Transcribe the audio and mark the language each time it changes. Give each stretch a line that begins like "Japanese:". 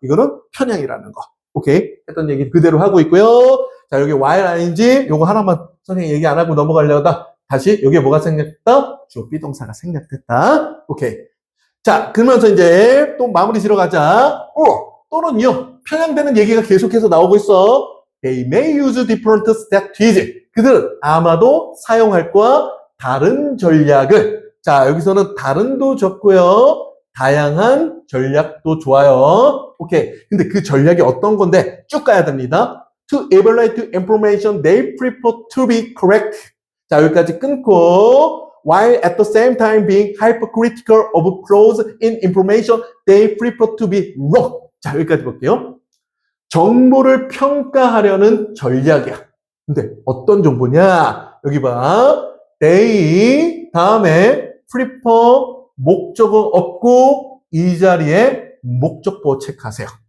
Korean: 이거는 편향이라는 거. 오케이, 했던 얘기 그대로 하고 있고요. 자, 여기 while ing 요거 하나만 선생님 얘기 안 하고 넘어가려다 다시 여기에 뭐가 생략됐다? 주어 비동사가 생략됐다. 오케이. 자, 그러면서 이제 또 마무리 지러 가자. 또는요, 편향되는 얘기가 계속해서 나오고 있어.
English: They may use different strategies.
Korean: 그들은 아마도 사용할 거야 다른 전략을. 자, 여기서는 다른도 적고요. 다양한 전략도 좋아요. 오케이. 근데 그 전략이 어떤 건데 쭉 가야 됩니다.
English: To evaluate information they prefer to be correct.
Korean: 자, 여기까지 끊고
English: while at the same time being hypercritical of flaws in information they prefer to be wrong.
Korean: 자, 여기까지 볼게요. 정보를 평가하려는 전략이야. 근데 어떤 정보냐? 여기 봐. they 다음에 prefer 목적어 없고 이 자리에 목적보 체크하세요.